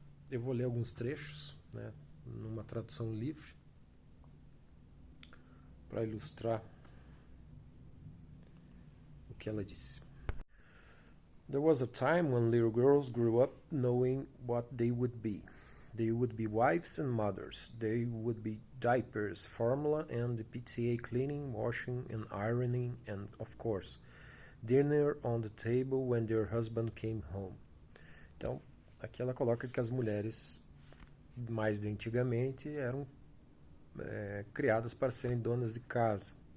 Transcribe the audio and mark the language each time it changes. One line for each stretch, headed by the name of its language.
Portuguese: Eu vou ler alguns trechos, né, numa tradução livre para ilustrar o que ela disse.
English: There was a time when little girls grew up knowing what they would be. They would be wives and mothers. They would be diapers, formula, and the PTA cleaning, washing, and ironing, and, of course, dinner on the table when their husband came home.
Portuguese: Então, aqui ela coloca que as mulheres mais de antigamente eram criadas para serem donas de casa.